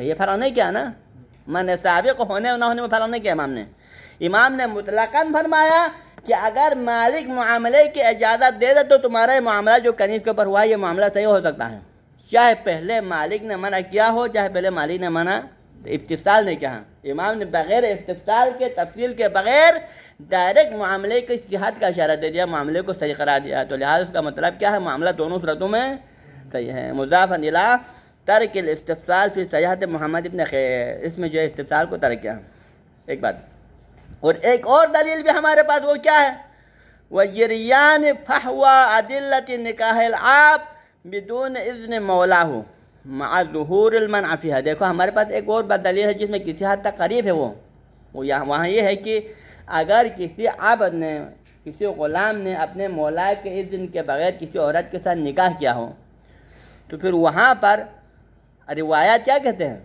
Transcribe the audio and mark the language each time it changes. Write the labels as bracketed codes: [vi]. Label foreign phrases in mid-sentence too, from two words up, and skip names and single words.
[ur] یہ فرق نہیں کیا نا، منع سابق ہونے اور نہ ہونے میں فرق نہیں کیا امام نے مطلقاً فرمایا کہ اگر مالک معاملے کی اجازت دے دے تو تمہارا معاملہ جو کنیز کے اوپر ہوا یہ معاملہ صحیح ہو سکتا ہے، چاہے پہلے مالک نے منع کیا ہو، چاہے پہلے مالک نے منع استفصال نہیں کیا. امام نے بغیر استفصال کے، تفصیل کے بغیر ڈائریکٹ معاملے کی صحت کا اشارہ دے دیا، معاملے کو صحیح قرار دیا. تو لہٰذا اس کا مطلب کیا ہے؟ معاملہ دونوں صورتوں میں صحیح ہے. [ar] مضافا الی ترک الاستفصال فی صحیحۃ محمد بن قیس، [ur] اس میں جو ہے استفصال کو ترک کیا. ایک بات اور ایک اور دلیل بھی ہمارے پاس، وہ کیا ہے؟ [ar] وجریان فحوى ادلۃ نکاح العاب بدون اذن مولاه مع ظہور المنع فیہا. [ur] دیکھو ہمارے پاس ایک اور بات دلیل ہے جس میں کسی حد تک قریب ہے. وہ وہاں یہ ہے کہ اگر کسی عبد نے، کسی غلام نے اپنے مولا کے اذن کے بغیر کسی عورت کے ساتھ نکاح کیا ہو تو پھر وہاں پر روایات کیا کہتے ہیں؟